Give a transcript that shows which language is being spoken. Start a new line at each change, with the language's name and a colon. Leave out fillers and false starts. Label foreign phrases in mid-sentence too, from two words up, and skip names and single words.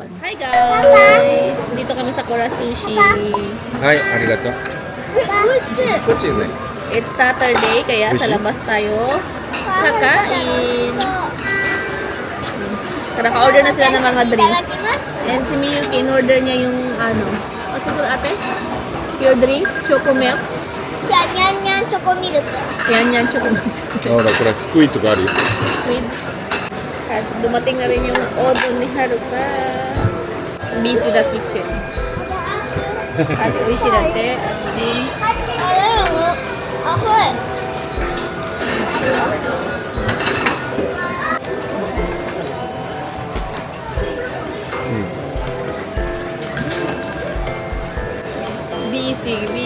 English: Hi guys!
Filipino: Dito kami sa Kura Sushi.
Japanese: Hi, arigato.
English: It's Saturday,
Filipino: kaya sa labas tayo kakain. Naka-order na sila ng mga drinks. And si Miyuki, in-order niya yung
English: what's it called
Filipino: ate?
English: Your drinks? Choco milk?
Filipino: Yan
English: choco milk.
Filipino: Yan,
English: choco milk.
Japanese: これスクイットがあるよ。
English: Squid.
Filipino: At dumating na rin yung order ni Haruka.
English: Busy the kitchen. Ate Oishi date, Asmin. Busy.